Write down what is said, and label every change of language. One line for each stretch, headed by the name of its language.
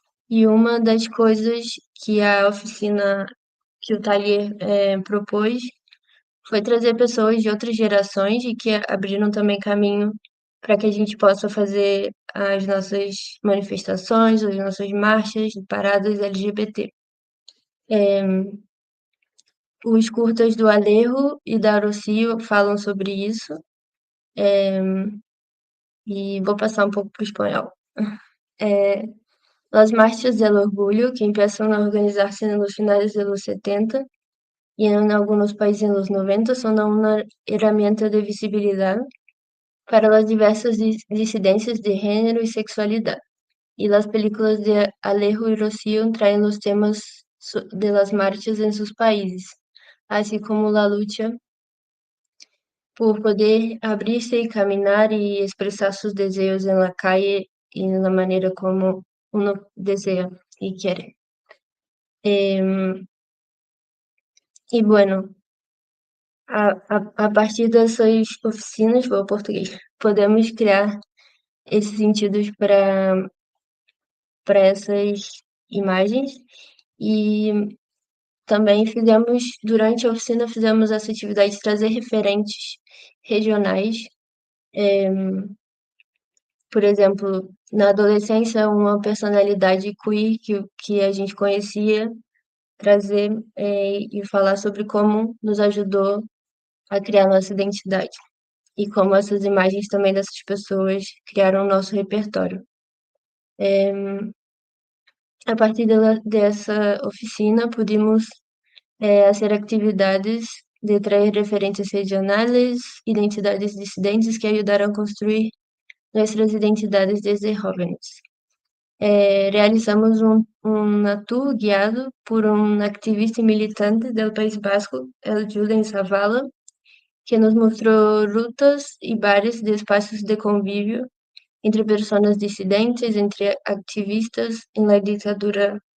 Portuguese: E uma das coisas que a oficina, que o Talier propôs, foi trazer pessoas de outras gerações e que abriram também caminho para que a gente possa fazer as nossas manifestações, as nossas marchas, paradas LGBT. Os curtas do Alejo e da Rocio falam sobre isso, e vou passar um pouco para o espanhol.
Spanish: Las marchas del orgullo, que empiezan a organizarse en los finales de los 70 y en algunos países en los 90, son una herramienta de visibilidad para las diversas disidencias de género y sexualidad. Y las películas de Alejo y Rocío traen los temas de las marchas en sus países, así como la lucha por poder abrirse y caminar y expresar sus deseos en la calle y en la manera como uno desea y quiere.
Portuguese: E bueno, a partir dessas oficinas, vou ao português, podemos criar esses sentidos para essas imagens e também durante a oficina, fizemos essa atividade de trazer referentes regionais. Por exemplo, na adolescência, uma personalidade queer que a gente conhecia, trazer e falar sobre como nos ajudou a criar nossa identidade e como essas imagens também dessas pessoas criaram o nosso repertório. A partir dessa oficina,
Spanish: pudimos hacer actividades de traer referentes regionales, identidades disidentes que ayudaron a construir nuestras identidades desde jóvenes. Realizamos un tour guiado por un activista y militante del País Vasco, el Julen Zavala, que nos mostró rutas y bares de espacios de convivio entre personas disidentes, entre activistas en la dictadura